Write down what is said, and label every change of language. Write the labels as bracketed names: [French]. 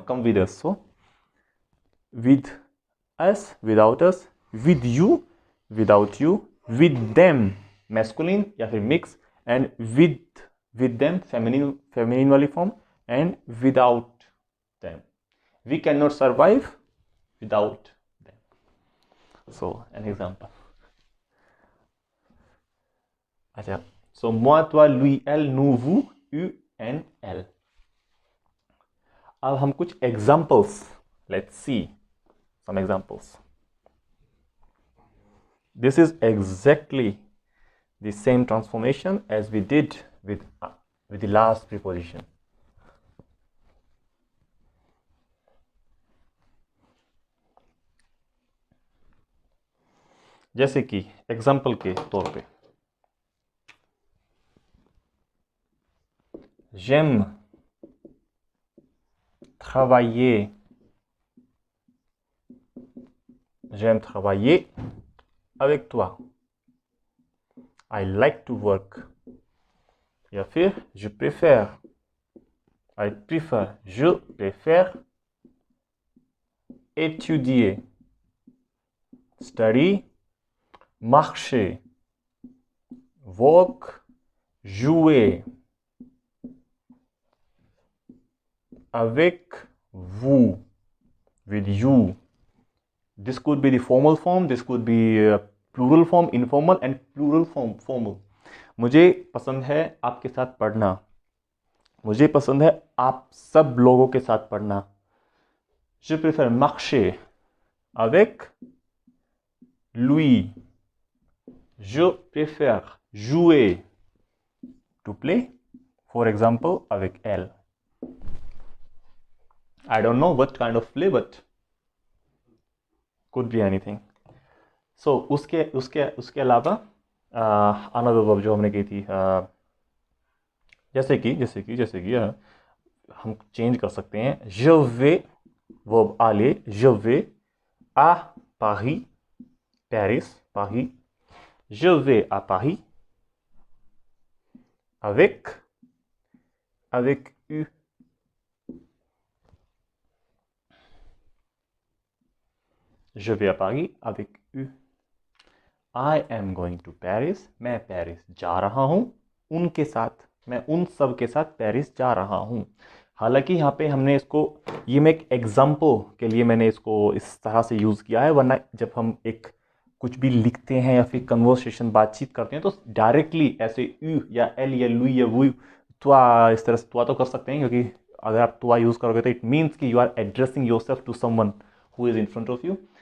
[English] Come with us, so with us, without us, with you, without you, with them masculine [Hindi] या फिर [English] mix, and with them feminine वाली form, and without them, we cannot survive without them। so an example, [French] अच्छा, so moi, toi, lui, elle, nous, vous, eux, and elle। [Hindi] अब हम कुछ [English] examples, let's see some examples। this is exactly the same transformation as we did with the last preposition। [Hindi] जैसे कि example के तौर पे, [French] j'aime travailler, j'aime travailler avec toi, [English] I like to work, [Hindi] या फिर [French] je préfère, [English] I prefer, [French] je préfère étudier, study, marcher, walk, jouer, avec vous, [English] with you। this could be the formal form, this could be plural form, informal, and plural form, formal। [Hindi] मुझे पसंद है आपके साथ पढ़ना, मुझे पसंद है आप सब लोगों के साथ पढ़ना। [French] je préfère marcher avec lui, je préfère jouer, [English] to play, for example, [French] avec elle। [English] I don't know what kind of play, but could be anything। [Hindi] so उसके अलावा अनदर वर्ब जो हमने की थी, जैसे कि हम चेंज कर सकते हैं। [French] je vais, वर्ब aller, je vais à Paris, Paris, Paris, je vais à Paris avec eux, je vais à Paris avec eux। [English] I am going to Paris, [Hindi] मैं पेरिस जा रहा हूं उनके साथ, मैं उन सब के साथ पेरिस जा रहा हूं। हालांकि यहाँ पे हमने इसको, ये मैं एक एग्जाम्पल के लिए मैंने इसको इस तरह से यूज़ किया है, वरना जब हम एक कुछ भी लिखते हैं या फिर कन्वर्सेशन बातचीत करते हैं तो डायरेक्टली ऐसे यू या एल या लुई या वू त्वा, इस तरह से त्वा तो कर सकते हैं, क्योंकि अगर आप त्वा यूज़ करोगे तो [English] It means कि you are addressing yourself to someone who is in front of you.